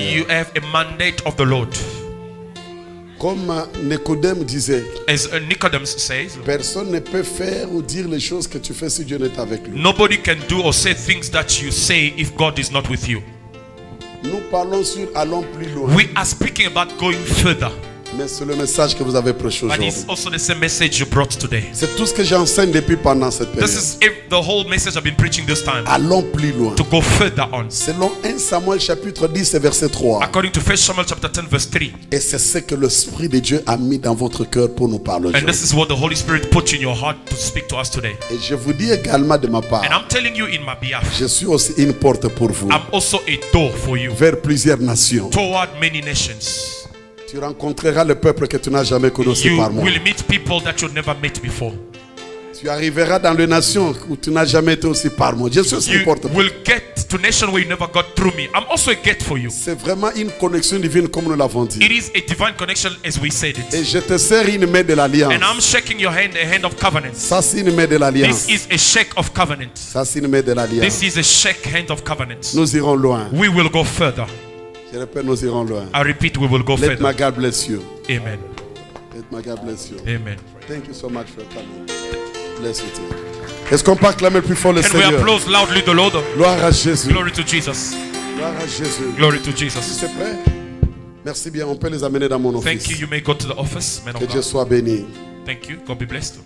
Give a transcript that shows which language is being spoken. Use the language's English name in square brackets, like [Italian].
[English] You have a mandate of the Lord. [French] Comme Nicodème disait, [English] As Nicodemus says, [French] personne ne peut faire ou dire les choses que tu fais si Dieu n'est avec lui. [English] nobody can do or say things that you say if God is not with you. [French] Nous parlons sur allons plus loin. [English] We are speaking about going further. [French] Mais c'est le message que vous avez prêché [English] But [French] aujourd'hui. [English] it's also the same message you brought today. [French] C'est tout ce que j'enseigne depuis pendant cette période. [English] This is the whole message I've been preaching this time. [French] Allons plus loin. [English] To go further on. [French] Selon 1 Samuel chapitre 10 et verset 3. [English] According to 1 Samuel chapter 10 verse 3. [French] Et c'est ce que l'Esprit de Dieu a mis dans votre cœur pour nous parler [English] And [French] aujourd'hui. [English] this is what the Holy Spirit put in your heart to speak to us today. [French] Et je vous dis également de ma part, [English] And I'm telling you in my behalf, [French] je suis aussi une porte pour vous, [English] I'm also a door for you [French] vers plusieurs nations. [English] toward many nations. [French] Tu rencontreras le peuple que tu n'as jamais connu [English] You [French] par moi. [English] will meet people that you never met before. [French] Tu arriveras dans les nations où tu n'as jamais été aussi par moi. Je suis aussi une [English] You [French] porte pour [English] will get to nation where you never got through me. I'm also a gate for you. [French] C'est vraiment une connexion divine comme nous l'avons dit. [English] It is a divine connection as we said [French] Et [English] it. [French] je te serre une main de l'alliance. [English] And I'm shaking your hand, a hand of covenant. [French] Ça c'est une main de l'alliance. [English] This is a shake of covenant. [French] Ça c'est une main de l'alliance. [English] This is a shake hand of covenant. [French] Nous irons loin. [English] We will go further. [French] Je répète, nous irons loin. [English] I repeat, we will go Let my further. God bless you. Amen. Let my God bless you. Amen. Thank you so much for coming. Bless you too. [French] Est-ce qu'on peut acclamer plus fort le [English] Can we [French] Seigneur? [English] applause loudly the Lord? [French] Gloire à Jésus. [English] Glory to Jesus. [French] Gloire à Jésus. [English] Glory to Jesus. [French] C'est prêt? Merci bien. On peut les amener dans mon [English] Thank you. office. You may go to the office, man of [French] Que Dieu [English] God. [French] soit béni. [English] Thank you. God be blessed.